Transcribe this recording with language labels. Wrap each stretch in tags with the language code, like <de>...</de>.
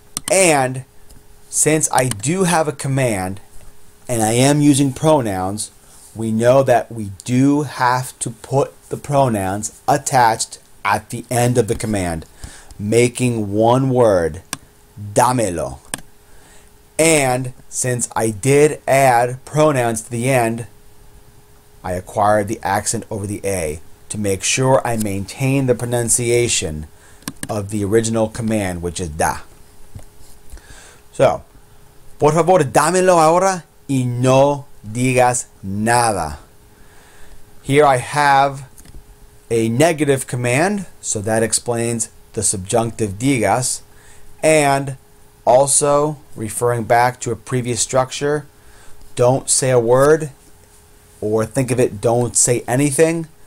<en>And since I do have a command and I am using pronouns, we know that we do have to put the pronouns attached at the end of the command, making one word, dámelo. And since I did add pronouns to the end, I acquired the accent over the A to make sure I maintain the pronunciation of the original command, which is da.</en> <es>So, por favor, dámelo ahora y no digas nada.</es> <en>Here I have a negative command, so that explains the subjunctive digas, and also referring back to a previous structure, don't say a word, or think of it, don't say anything.</en>